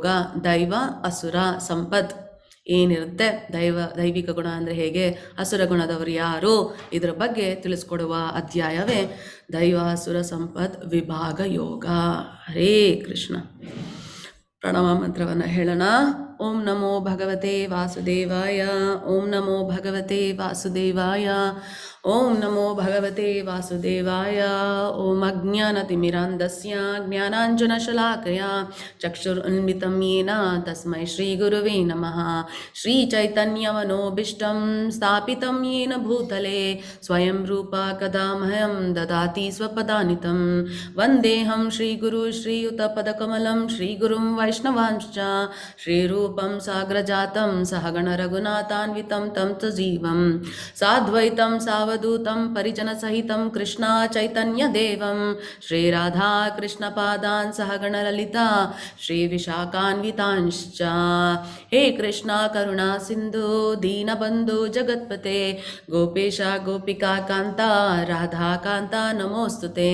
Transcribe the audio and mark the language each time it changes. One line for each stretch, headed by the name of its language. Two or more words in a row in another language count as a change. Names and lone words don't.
Kannada: ದೈವ ಅಸುರ ಸಂಪತ್ ಏನಿರುತ್ತೆ, ದೈವಿಕ ಗುಣ ಅಂದರೆ ಹೇಗೆ, ಅಸುರ ಗುಣದವರು ಯಾರು, ಇದರ ಬಗ್ಗೆ ತಿಳಿಸ್ಕೊಡುವ ಅಧ್ಯಾಯವೇ ದೈವಾಸುರ ಸಂಪತ್ ವಿಭಾಗ ಯೋಗ. ಹರೇ ಕೃಷ್ಣ. ಪ್ರಣವ ಮಂತ್ರವನ್ನು ಹೇಳೋಣ.
Sanskrit: ಓಂ ನಮೋ ಭಗವತೆ ವಾಸುದೇವಾಯ. ಓಂ ನಮೋ ಭಗವತೆ ವಾಸುದೇವಾಯ. ಓಂ ನಮೋ ಭಗವತೆ ವಾಸುದೇವಾಯ. ಓಂ ಅಜ್ಞಾನತಿಮಿರಾಂಧಸ್ಯ ಜ್ಞಾನಾಂಜನಶಲಾಕಯ ಚಕ್ಷುರುನ್ಮಿಲಿತಂ ಯೇನ ತಸ್ಮೈ ಶ್ರೀಗುರುವೇ ನಮಃ. ಶ್ರೀಚೈತನ್ಯಮನೋಭೀಷ್ಟಂ ಸ್ಥಾಪಿತಂ ಯೇನ ಭೂತಲೆ ಸ್ವಯಂ ರೂಪ ಕದಾ ಮಹ್ಯಂ ದದಾತಿ ಸ್ವಪದಾನಿತಂ. ವಂದೇಹಂ ಶ್ರೀಗುರು ಶ್ರೀಯುತಪದಕಮಲಂ ಶ್ರೀಗುರುಂ ವೈಷ್ಣವಾಂಶ್ಚ ಶ್ರೀರೂ रूपं साग्रजातं सहगण रघुनाथान्वितं तं च जीवं साद्वैतं सावधूतं परिजनसहितं कृष्णा चैतन्यदेवं श्रीराधा कृष्णपादान् सहगण ललिता श्रीविशाखान्वितांश्च। हे कृष्णा करुणा सिन्धु दीनबन्धु जगत्पते गोपेश गोपिका कान्ता राधा कान्ता नमोऽस्तुते।